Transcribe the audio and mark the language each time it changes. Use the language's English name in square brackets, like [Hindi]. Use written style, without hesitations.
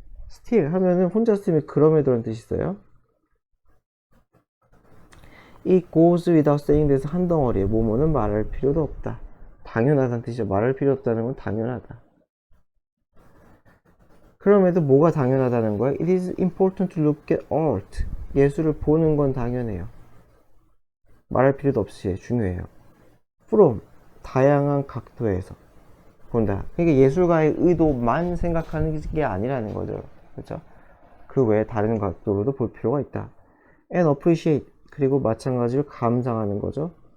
[Korean] still 하면은 혼자 쓰면 그럼에도라는 뜻이 있어요. [English] It goes without saying that [Korean] 한 덩어리에 뭐뭐는 말할 필요도 없다. 당연하다는 뜻이죠. 말할 필요 없다는 건 당연하다. 그럼에도 뭐가 당연하다는 거야? [English] It is important to look at art. [Korean] 예술을 보는 건 당연해요. 말할 필요도 없이 중요해요. From, 다양한 각도에서 본다. 그러니까 예술가의 의도만 생각하는 게 아니라는 거죠. 그렇죠? 그 외에 다른 각도로도 볼 필요가 있다. [English] And appreciate, [Korean] 그리고 마찬가지로 감상하는 거죠.